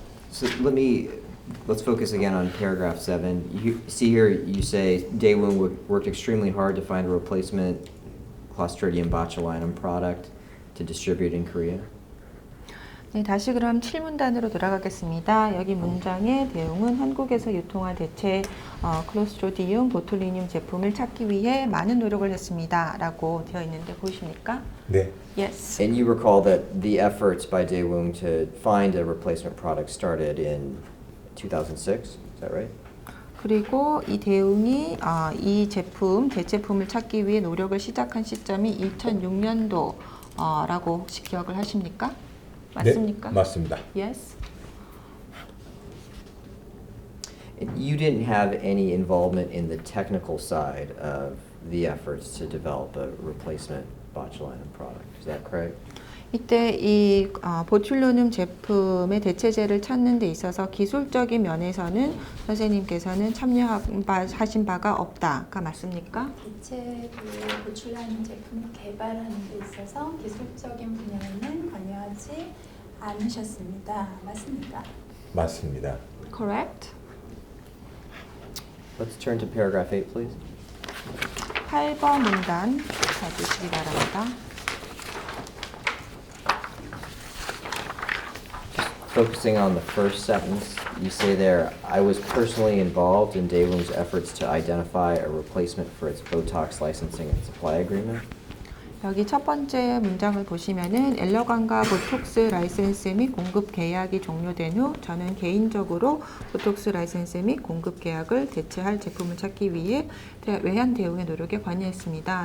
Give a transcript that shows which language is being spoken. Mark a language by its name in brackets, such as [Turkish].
[English] So let's focus again on paragraph 7. You see here, you say Daewoo worked extremely hard to find a replacement Clostridium botulinum product to distribute in Korea. [Korean] 네, 다시 그럼 7문단으로 돌아가겠습니다. 여기 문장에 대웅은 한국에서 유통할 대체 클로스트리디움 보툴리늄 제품을 찾기 위해 많은 노력을 했습니다. 라고 되어 있는데 보이십니까? 네. [English] Yes. And you recall that the efforts by Daewoo to find a replacement product started in 2006, is that right? [Korean] 그리고 이 대웅이 이 대체품을 찾기 위해 노력을 시작한 시점이 2006년도라고 혹시 기억을 하십니까? 맞습니까? 네, 맞습니다. [English] Yes. You didn't have any involvement in the technical side of the efforts to develop a replacement botulinum product, is that correct? [Korean] 이때 이 보툴리눔 제품의 대체제를 찾는 데 있어서 기술적인 면에서는 선생님께서는 참여하신 바가 없다가 맞습니까? 대체 보출라늄 제품 개발하는 데 있어서 기술적인 분야에는 관여하지 않으셨습니다. 맞습니까? 맞습니다. [English] Correct. Let's turn to paragraph 8, please. [Korean] 8번 문단 봐주시기 바랍니다. [English] Focusing on the first sentence, you say there, I was personally involved in Daewoo's efforts to identify a replacement for its Botox licensing and supply agreement. [Korean] 여기 첫 번째 문장을 보시면은 엘러관과 보톡스 라이센스 및 공급 계약이 종료된 후 저는 개인적으로 보톡스 라이센스 및 공급 계약을 대체할 제품을 찾기 위해 외환 대응의 노력에 관여했습니다.